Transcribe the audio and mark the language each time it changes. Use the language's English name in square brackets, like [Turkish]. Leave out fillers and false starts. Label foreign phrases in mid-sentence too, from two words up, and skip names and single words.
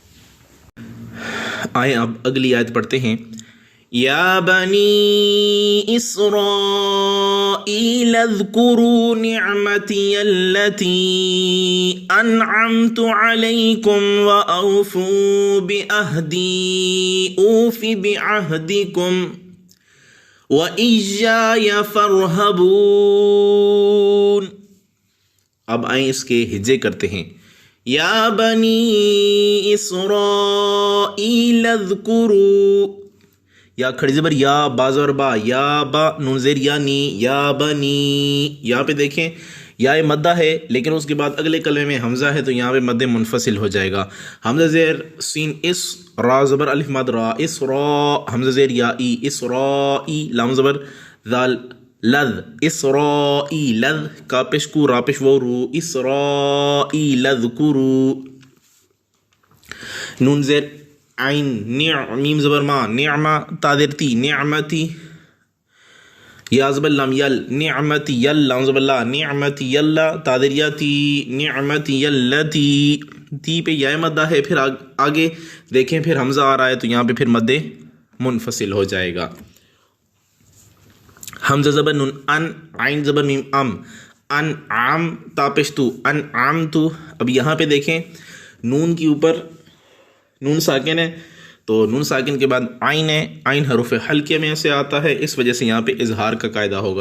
[Urdu] آئیں اب اگلی آیت پڑھتے ہیں۔ [Arabic] یا بنی اسرائیل اذکروا نعمتی التی انعمت علیکم واوفوا بعہدی اوف بعہدکم وَإِيَّایَ فَارْهَبُونِ۔ [Urdu] اب آئیں اس کے ہجے کرتے ہیں۔ [Arabic] یا بنی اسرائیل اذکروا، [Urdu] یا کھڑی زبر یا با زبر با، یا با نون زیر یعنی، یا بنی، یہاں پہ دیکھیں یا مدہ ہے لیکن اس کے بعد اگلے کلمے میں حمزہ ہے تو یہاں پہ مد منفصل ہو جائے گا. حمزہ زیر سین اس، را زبر الف مد را، اس را، حمزہ زیر یا ای، اس را ای، لام زبر ذال لذ، اس را ای لذ، کا پیش کو را پیش و رو، اس را ای لذ کرو. نون زیر عین میم زبر ما، نعمہ، تا زیر تی، نعمتی، یا زبر لام یل، نعمتی یل، لام زبر لا، نعمتی یلا، تا زیر یا تی، نعمتی یلتی، تی پہ یا مدہ ہے. پھر آگے دیکھیں پھر حمزہ آ رہا ہے تو یہاں پہ پھر مد منفصل ہو جائے گا. حمزہ زبر نون ان، عین زبر میم ام، ان عام، تا پیش تو، ان عام تو. اب یہاں پہ دیکھیں نون کے اوپر نون ساکن ہے تو نون ساکن کے بعد عین ہے، عین حروف حلقے میں سے آتا ہے، اس وجہ سے یہاں پہ اظہار کا قاعدہ ہوگا.